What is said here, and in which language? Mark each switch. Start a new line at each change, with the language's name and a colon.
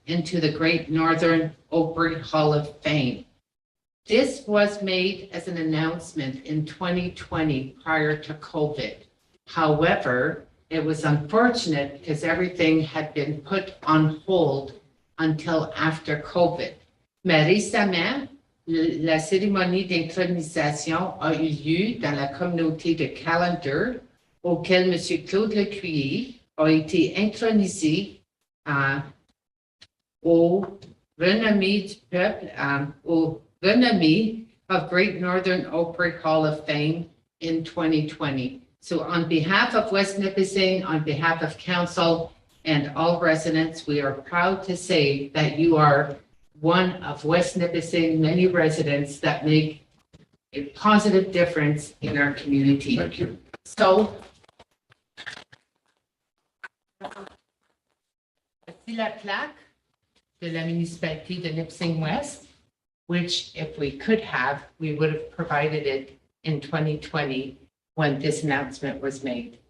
English: into the Great Northern Opry Hall of Fame. This was made as an announcement in 2020 prior to COVID. However, it was unfortunate because everything had been put on hold until after COVID.
French: Mais récemment, la cérémonie d'intronisation a eu lieu dans la communauté de Callander, auquel M. Claude Lecuyer a été intronisé au renommée du peuple, au renommée of Great Northern Opry Hall of Fame in 2020.
English: So on behalf of West Nipissing, on behalf of council and all residents, we are proud to say that you are one of West Nipissing many residents that make a positive difference in our community. Thank you. So,
French: voici la plaque de la municipalité de
English: Nipissing West, which if we could have, we would have provided it in 2020 when this announcement was made.